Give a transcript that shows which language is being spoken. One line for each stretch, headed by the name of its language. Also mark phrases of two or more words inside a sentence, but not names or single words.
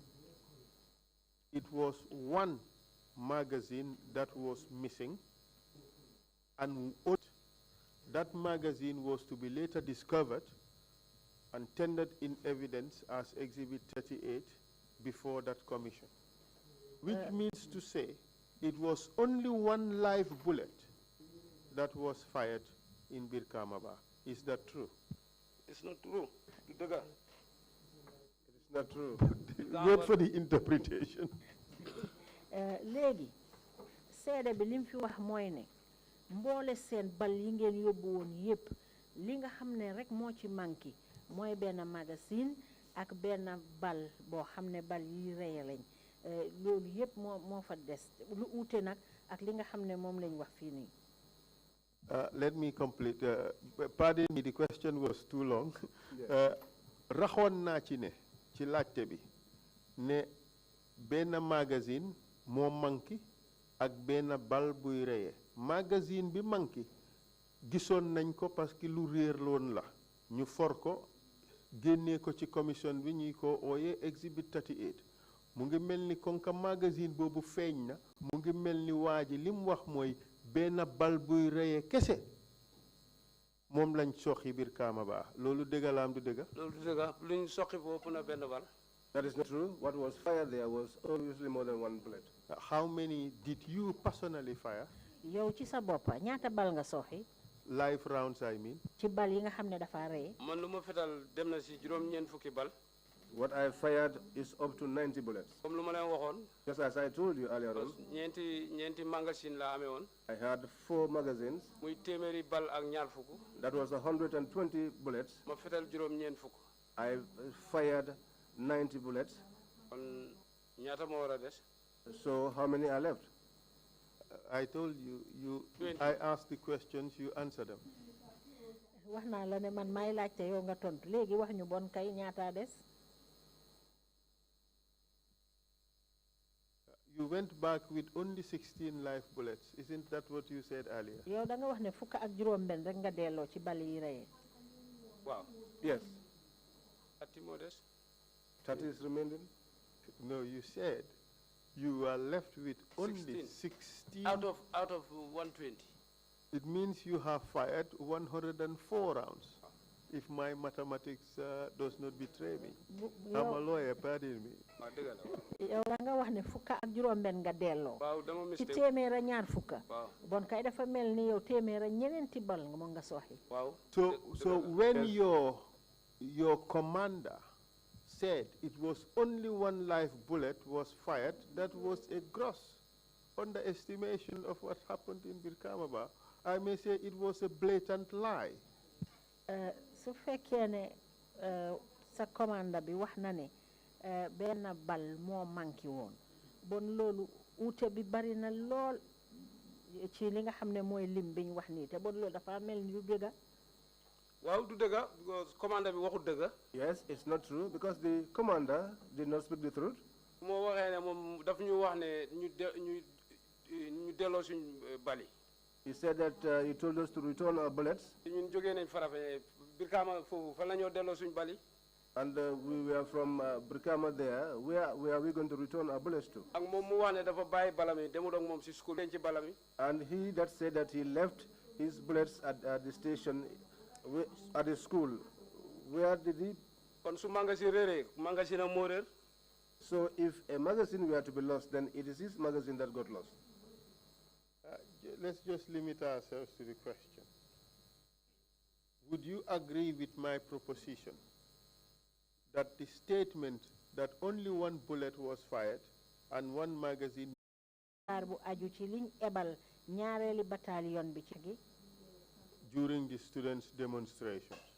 English: it was one magazine that was missing, and that magazine was to be later discovered and tendered in evidence as Exhibit 38 before that commission, which means to say it was only one live bullet that was fired in Birkamaba. Is that true? It's not true. It is not true. Wait for the interpretation. Lady,
Wolof: seede bi lim fi wax mooy ne mboole seen bal yi ngeen yóbbu woon yépp li nga xam ne rek moo ci manqué mooy benn magazine ak benn bal boo xam ne bal yi reye lañ loolu yépp moo fa des lu uute nag ak li nga xam ne moom lañ wax fii nii.
English: Let me complete. Pardon me, the question was too long.
Wolof: Raxoon naa ci ne ci laajte bi ne benn magazine moo manqué ak benn bal buy reye magazine bi manqué gisoon nañ ko
French: parce que
Wolof: lu réer loon la ñu for ko génnee ko ci commission bi ñuy ko ooyee Exhibit 38 mu ngi mel ni kon ka magazine boobu feeñ na mu ngi mel ni waa ji li mu wax mooy benn bal buy reye kese moom lañ soxi biir Kaamaba loolu dëgg la am du dëgg. loolu du dëgg luñ soxi foofu na benn bal.
English: That is not true. What was fired there was obviously more than one bullet. How many did you personally fire?
Wolof: yow ci sa boppa ñaata bal nga soxi.
English: Live rounds, I mean.
Wolof: ci bal yi nga xam ne dafa reye. man lu ma fetal dem na si juróom-ñeent fukki bal.
English: What I fired is up to 90 bullets.
Wolof: Comme lu ma leen waxoon.
English: Just as I told you earlier on.
Wolof: ñeenti magazine la amee woon.
English: I had 4 magazines.
Wolof: muy téeméeri bal ak ñaar fukk.
English: That was 120 bullets.
Wolof: ma fetal juróom-ñeent fukk.
English: I fired 90 bullets.
Wolof: kon ñaata moo war a des.
English: So how many are left? I told you, I asked the questions, you answer them.
Wolof: wax naa la ne man may laajte yow nga tontu léegi wax ñu bon kay ñaata des.
English: You went back with only 16 live bullets. Isn't that what you said earlier?
Wolof: yow da nga wax ne fukk ak juróom benn rek nga delloo ci bal yi reye. waaw.
English: Yes.
Wolof: 30 moo des.
English: 30 is remaining? No, you said you were left with only 16. Out of 120. It means you have fired 104 rounds. If my mathematics does not betray me. I'm a lawyer, pardon me.
Wolof: yow da nga wax ne fukk ak juróom benn nga delloo. ci téeméer a ñaar fukk. bon kay dafa mel ni yow téeméer a ñeneenti bal nga mo nga soxi.
English: So when your commander said it was only one live bullet was fired, that was a gross underestimation of what happened in Birkamaba. I may say it was a blatant lie.
Wolof: su fekkee ne sa commande bi wax na ne benn bal moo manqué woon bon loolu uute bi bari na lool ci li nga xam ne mooy lim bi ñu wax nii te bon loolu dafa mel ni lu dëgga. waaw du dëgg because commander bi waxut dëgg.
English: Yes, it's not true because the commander did not speak the truth.
Wolof: moo waxee ne moom daf ñu wax ne ñu delloo suñ bali.
English: He said that he told us to return our bullets.
Wolof: ñun jógee nañ Farafenni Brikama foofu fan la ñoo delloo suñ bali.
English: And we were from Brikama there. Where are we going to return our bullets to?
Wolof: ak moom mu wax ne dafa bàyyi balami demul ak moom si school denc balami.
English: And he that said that he left his bullets at the station, at the school. Where did he?
Wolof: kon su magasin réeree magasin am moo réer.
English: So if a magazine were to be lost, then it is his magazine that got lost. Let's just limit ourselves to the question. Would you agree with my proposition that the statement that only one bullet was fired and one magazine during the students' demonstrations?